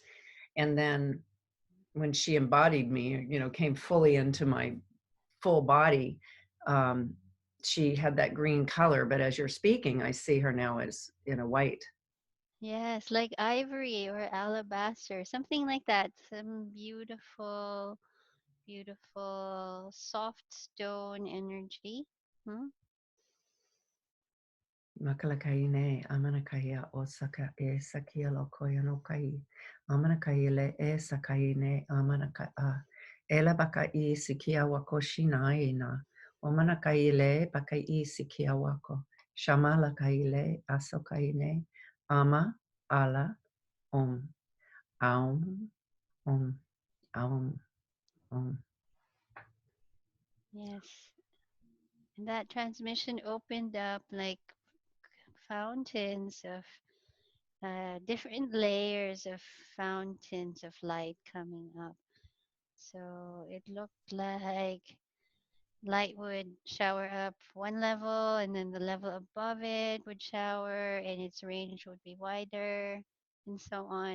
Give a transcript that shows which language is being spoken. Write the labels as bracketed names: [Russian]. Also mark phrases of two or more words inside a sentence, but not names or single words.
[English] And then when she embodied me, came fully into my full body, um, she had that green color. But as you're speaking, I see her now as in a white. Yes, like ivory or alabaster, something like that. Some beautiful, beautiful soft stone energy. Hmm? Makalakaine, amanakaya osaka e sakia lokoya no kai. Amanakaile e sakaine amanaka a. Ela baka I sikia wako shinaina. Omanakaile baka I sikia wako. Shamala kaile asokaine. Ama ala om. Aum om. Aum om. Yes. And that transmission opened up like fountains of different layers of fountains of light coming up. So it looked like light would shower up one level, and then the level above it would shower, and its range would be wider, and so on.